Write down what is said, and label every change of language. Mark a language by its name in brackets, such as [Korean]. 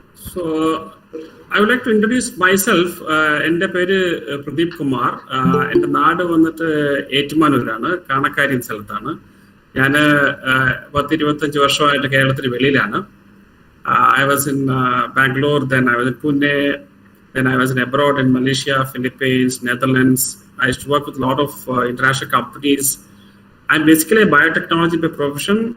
[English] So I would like to introduce myself. [Malayalam] എൻ്റെ പേര് പ്രദീപ് കുമാർ. എൻ്റെ നാട് വന്നിട്ട് ഏറ്റുമാനൂരാണ്, കാണക്കാരി സ്ഥലത്താണ്. ഞാൻ 10-25 വർഷമായിട്ട് കേരളത്തിന് വെളിയിലാണ്. [English] I was in Bangalore, then I was in Pune, then I was abroad in Malaysia, Philippines, Netherlands. I used to work with a lot of international companies. I'm basically a biotechnology by profession.